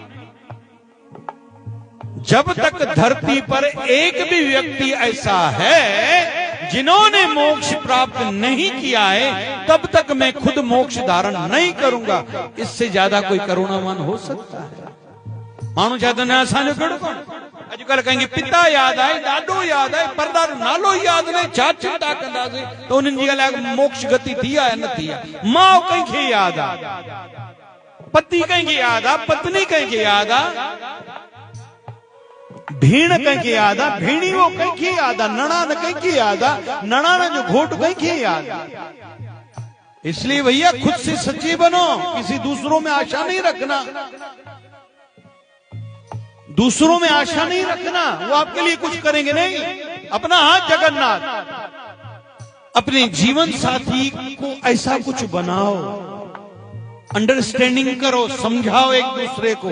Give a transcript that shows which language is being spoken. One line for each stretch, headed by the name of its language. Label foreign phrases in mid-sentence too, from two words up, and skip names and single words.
Hindi: जब तक धरती पर एक भी व्यक्ति ऐसा है जिन्होंने मोक्ष प्राप्त नहीं किया है, तब तक मैं खुद मोक्ष धारण नहीं करूंगा। इससे ज्यादा कोई करुणावान हो सकता है?
Sindhi: माण्हू चाहते न असांजो कहिड़ो कोन। अॼुकल्ह कहेंगे पिता याद आए, ॾाढो याद आए, पर नालो याद न, छा चिंता कंदासीं त उन्हनि जी अलाए मोक्ष गति थी आहे न थी आहे। माउ कंहिंखे याद आहे, पति कंहिंखे याद आहे, पत्नी कंहिंखे याद आहे, भेण कंहिंखे याद आहे, भेणीओ कंहिंखे याद आहे, नणान कंहिंखे याद आहे, नणान जो घोट कंहिंखे याद आहे।
Hindi: इसलिए भैया खुद से सच्चे बनो, किसी दूसरों में आशा नहीं रखना, दूसरों में आशा नहीं रखना, वो आपके लिए कुछ करेंगे नहीं। अपना हाथ जगन्नाथ, अपने जीवन साथी को ऐसा कुछ बनाओ अंडरस्टैंडिंग करो, समझाओ एक दूसरे को।